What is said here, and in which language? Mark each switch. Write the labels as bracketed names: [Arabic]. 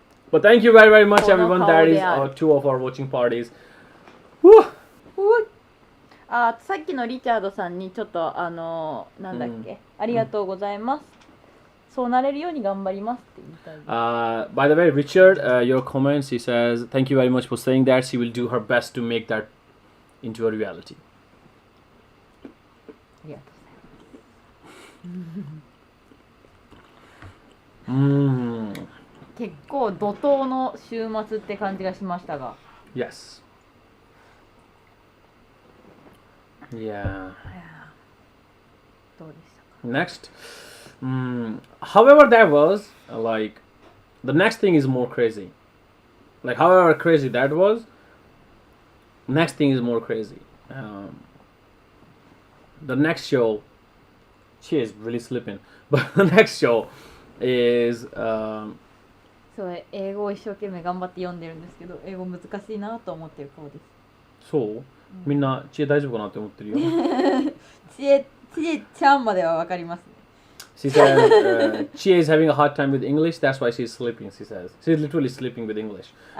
[English] But thank you very much, everyone. That is two of our watching parties. Woo! [Japanese] あ、さっきのリチャードさんにちょっとなんだっけ、ありがとうございます。そうなれるように頑張りますって言いたい。 [English] By the way, Richard, your comments, he says, thank you very much for saying that. She will do her best to make that into a reality. [Japanese] ありがとうございます。結構怒涛の週末って感じがしましたが。 [English] Yes. Yeah. [Japanese] どうでしたか。 [English] Next. However, that was like the next thing is more crazy. Like, however crazy that was, next thing is more crazy. The next show, she is really slipping, but the next show is [Japanese] そう英語を一生懸命頑張って読んでるんですけど、英語難しいなと思ってる顔です。そうみんな知恵大丈夫かなって思ってるよ。知恵ちゃんまではわかりますね。 [English] She says Chie is having a hard time with English. That's why she's sleeping. She says she's literally sleeping with English.